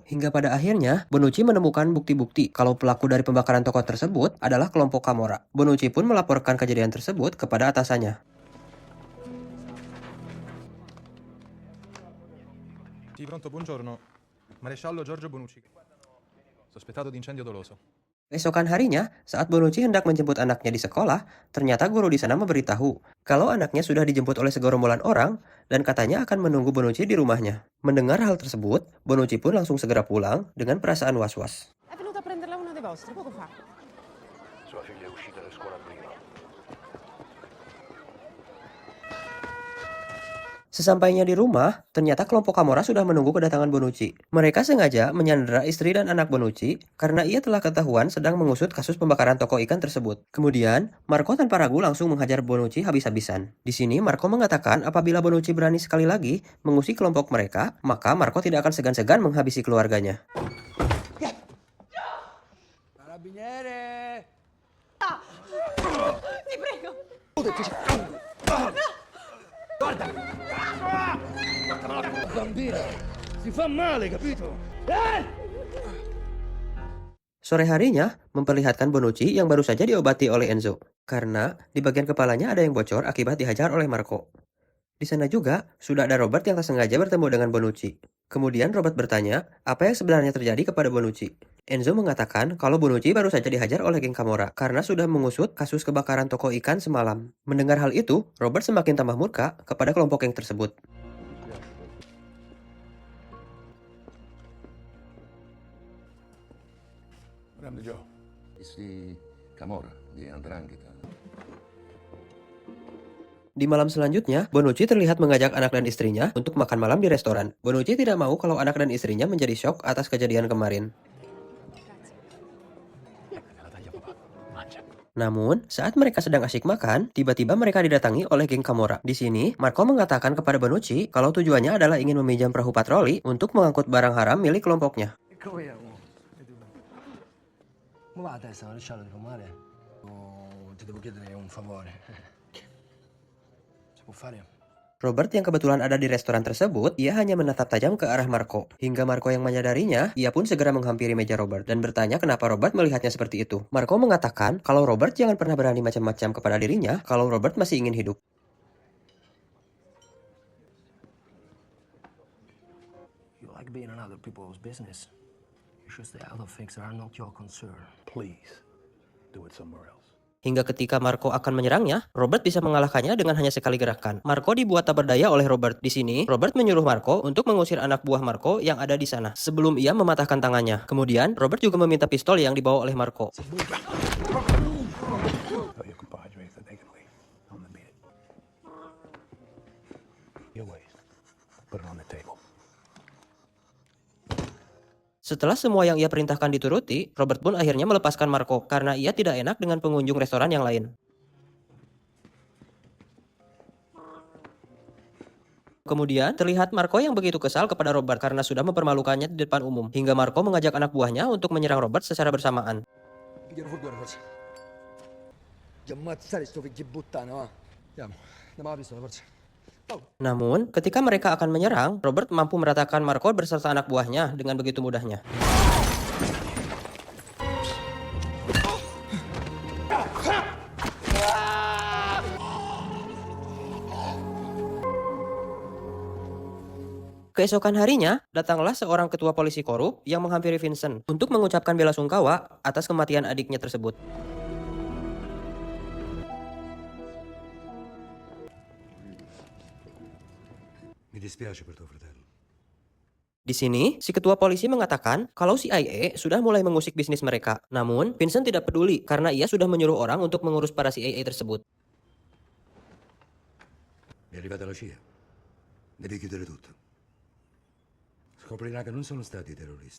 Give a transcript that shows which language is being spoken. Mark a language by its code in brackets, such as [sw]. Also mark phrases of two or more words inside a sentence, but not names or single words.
[id] Hingga pada akhirnya, Bonucci menemukan bukti-bukti kalau pelaku dari pembakaran toko tersebut adalah kelompok Camorra. Bonucci pun melaporkan kejadian tersebut kepada atasannya. [it] Sì, pronto, buongiorno. Maresciallo Giorgio Bonucci. Sospettato di incendio doloso. [id] Esokan harinya, saat Bonucci hendak menjemput anaknya di sekolah, ternyata guru di sana memberitahu kalau anaknya sudah dijemput oleh segerombolan orang dan katanya akan menunggu Bonucci di rumahnya. Mendengar hal tersebut, Bonucci pun langsung segera pulang dengan perasaan was-was. [it] È venuto a prenderla uno dei vostri poco fa. Sua figlia è uscita da scuola prima. [id] Sesampainya di rumah, ternyata kelompok Camorra sudah menunggu kedatangan Bonucci. Mereka sengaja menyandera istri dan anak Bonucci karena ia telah ketahuan sedang mengusut kasus pembakaran toko ikan tersebut. Kemudian, Marco tanpa ragu langsung menghajar Bonucci habis-habisan. Di sini, Marco mengatakan apabila Bonucci berani sekali lagi mengusik kelompok mereka, maka Marco tidak akan segan-segan menghabisi keluarganya. [it] Carabiniere! Ti prego! Bambina! Si fa male, capito? [id] Sore harinya, memperlihatkan Bonucci yang baru saja diobati oleh Enzo. Karena di bagian kepalanya ada yang bocor akibat dihajar oleh Marco. Di sana juga, sudah ada Robert yang tak sengaja bertemu dengan Bonucci. Kemudian Robert bertanya, apa yang sebenarnya terjadi kepada Bonucci? Enzo mengatakan kalau Bonucci baru saja dihajar oleh geng Camorra karena sudah mengusut kasus kebakaran toko ikan semalam. Mendengar hal itu, Robert semakin tambah murka kepada kelompok geng tersebut. [it] Grande Joe. Si Camorra di 'Ndrangheta. [id] Di malam selanjutnya, Bonucci terlihat mengajak anak dan istrinya untuk makan malam di restoran. Bonucci tidak mau kalau anak dan istrinya menjadi syok atas kejadian kemarin. Namun, saat mereka sedang asyik makan, tiba-tiba mereka didatangi oleh geng Camorra. Di sini, Marco mengatakan kepada Bonucci kalau tujuannya adalah ingin meminjam perahu patroli untuk mengangkut barang haram milik kelompoknya. [en] Come here, uomo. [it] Ma va a testa, non lasciarlo di fumare? O ti devo chiedere un favore? Si può fare? [id] Robert yang kebetulan ada di restoran tersebut, ia hanya menatap tajam ke arah Marco. Hingga Marco yang menyadarinya, ia pun segera menghampiri meja Robert dan bertanya kenapa Robert melihatnya seperti itu. Marco mengatakan kalau Robert jangan pernah berani macam-macam kepada dirinya kalau Robert masih ingin hidup. [en] You like being in other people's business. You should stay out of things that are not your concern. Please, do it somewhere else. [id] Hingga ketika Marco akan menyerangnya, Robert bisa mengalahkannya dengan hanya sekali gerakan. Marco dibuat tak berdaya oleh Robert. Di sini, Robert menyuruh Marco untuk mengusir anak buah Marco yang ada di sana, sebelum ia mematahkan tangannya. Kemudian, Robert juga meminta pistol yang dibawa oleh Marco. Tell your compadres that they can leave. I'm gonna beat it. Your ways. Put it on the table. Setelah semua yang ia perintahkan dituruti, Robert pun akhirnya melepaskan Marco karena ia tidak enak dengan pengunjung restoran yang lain. Kemudian, terlihat Marco yang begitu kesal kepada Robert karena sudah mempermalukannya di depan umum, hingga Marco mengajak anak buahnya untuk menyerang Robert secara bersamaan. [it] Piglialo fuori, forza. Ti ammazzare sto figlio di puttana, va. Andiamo, andiamo alla pistola, forza. [id] Namun, ketika mereka akan menyerang, Robert mampu meratakan Marco beserta anak buahnya dengan begitu mudahnya. Keesokan harinya, datanglah seorang ketua polisi korup yang menghampiri Vincent untuk mengucapkan bela sungkawa atas kematian adiknya tersebut. [it] Mi dispiace per tuo fratello. [id] Di sini, si ketua polisi mengatakan kalau CIA sudah mulai mengusik bisnis mereka. Namun, Vincent tidak peduli karena ia sudah menyuruh orang untuk mengurus para CIA tersebut. [it] È arrivata la CIA. Devi chiudere tutto. Scoprirà che non sono stati i terroristi.